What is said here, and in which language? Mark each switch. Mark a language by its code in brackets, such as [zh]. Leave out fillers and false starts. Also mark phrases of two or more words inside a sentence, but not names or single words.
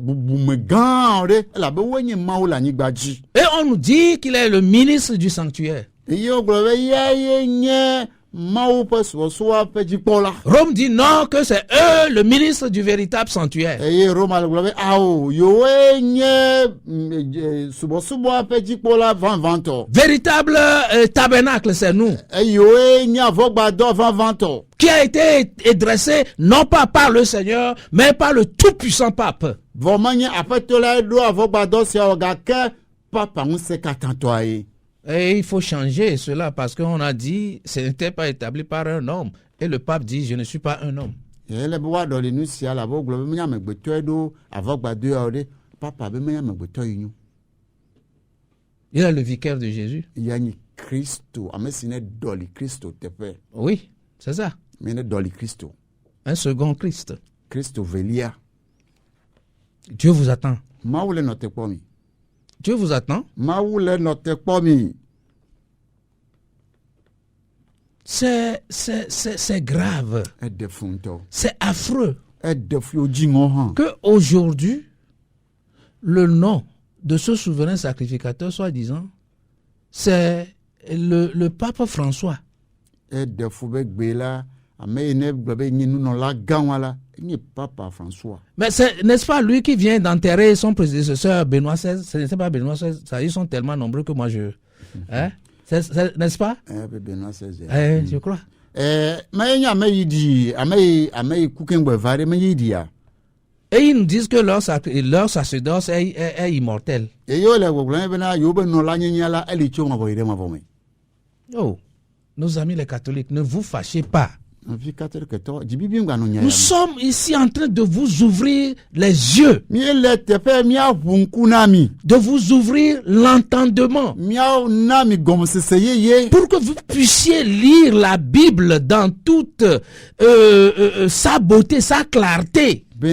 [fr] nous dit qu'il est le ministre du sanctuaire. [ee] Iyo gblɔ be yae nye Mawu ƒe subɔsubɔ ƒe dzikpɔla. [fr] Rome dit non, que c'est eux le ministre du véritable sanctuaire. [ee] Eye Roma le gblɔ be awo yewoe nye subɔsubɔ ƒe dzikpɔla vavãtɔ. [fr] Véritable tabernacle, c'est nous. [ee] Eye yewoe nye avɔgbadɔ vavãtɔ. [fr] Qui a été dressé non pas par le Seigneur, mais par le tout-puissant pape. [ee] Vɔ menye aƒetɔ la ɖo avɔgbadɔ sia wɔ gake papa ŋusẽkatãtɔa ye. [fr] Et il faut changer cela parce qu'on a dit ce n'était pas établi par un homme. Et le pape dit je ne suis pas un homme. [ee] Ele be woaɖɔli nu sia la bo gblɔ be menye amegbetɔe ɖo avɔgbadɔ yawo ɖe papa be menye amegbetɔ yi nyo. [fr] Il est le vicaire de Jésus. [ee] Ya nyi Kristo ame si ne ɖɔli Kristo teƒe. [fr] Oui, c'est ça. [ee] Me ne ɖɔli Kristo. [fr] Un second Christ. [ee] Kristo velia. [fr] Dieu vous attend. [ee] Mawu le nɔ te kpɔ mi. [fr] Dieu vous attend. [ee] Mawu le nɔ te kpɔ mi. [fr] C'est grave. [ee] Eɖe fu ŋutɔ. [fr] C'est affreux. [ee] Eɖe fu wo dziŋɔ hã. [fr] Que aujourd'hui, le nom de ce souverain sacrificateur, soi-disant, c'est le pape François. [ee] Eɖe fu be gbe la ame yi ne gblɔ be nye nunɔla gãwa la nye papa François. [fr] Mais n'est-ce pas lui qui vient d'enterrer son prédécesseur Benoît XVI? Ce n'est pas Benoît XVI, ça, ils sont tellement nombreux que moi je... Hein? N'est-ce pas? Benoît XVI. Je crois. Mais il y a [ee] ame yi kukengbe va ɖe me yi dia. [fr] Et ils nous disent que leur sacerdoce est immortel. [ee] Et yo le gbɔgblɔ bena yewo be nɔla nyenya la eli tso mavɔ yi ɖe mavɔ me. [fr] Oh, nos amis les catholiques, ne vous fâchez pas. Nous sommes ici en train de vous ouvrir les yeux, de vous ouvrir l'entendement, pour que vous puissiez lire la Bible dans toute sa beauté, sa clarté.